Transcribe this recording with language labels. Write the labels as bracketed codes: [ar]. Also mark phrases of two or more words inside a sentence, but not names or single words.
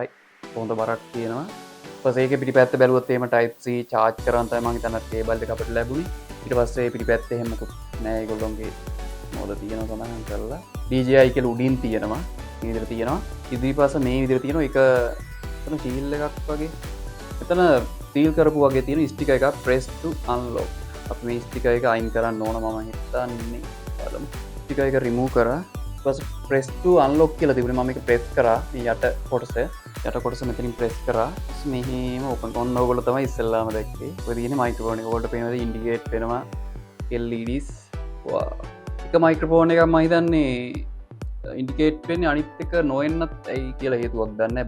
[si] හොඳ බරක් තියෙනවා. පසේක පිටිපැත්ත බැලුවොත් එහෙම [en] type C charge [si] කරන් තමයි මම හිතන්නේ කේබල් එක අපිට ලැබුණේ. ඊට පස්සේ පිටිපැත්ත එහෙම මොකුත් නෑ. ඒගොල්ලෝගේ මොකද තියෙනවා සඳහන් කරලා. DJI කියලා උඩින් තියෙනවා. මේ විදිහට තියෙනවා. ඉදිරිපස්ස මේ විදිහට තියෙනවා. ඒක එතන සීල් එකක් වගේ. එතන සීල් කරපු වගේ තියෙන ස්ටිකර් එකක් [en] press to unlock. [si] අපි මේ ස්ටිකර් එක අයින් කරන්න ඕන මම හිතන්නේ. බලමු. ස්ටිකර් එක remove කරා. ඊට පස්සේ [en] press to unlock [si] කියලා තිබුණේ. මම මේක press කරා. මේ යට කොටස මෙතනින් ප්‍රෙස් කරා. මෙහෙම ඕපන් කරන ඕගොල්ලෝ තමයි ඉස්සෙල්ලාම දැක්කේ. ඔය තියෙන්නේ මයික්‍රොෆෝන් එක. ඔයගොල්ලෝ පේනවාද ඉන්ඩිකේට් වෙනවා LEDs. වා. එක මයික්‍රොෆෝන් එකක් මම හිතන්නේ ඉන්ඩිකේට් වෙන්නේ අනිත් එක නොවෙන්නත් ඇයි කියලා හේතුවක් දන්නේ නැහැ.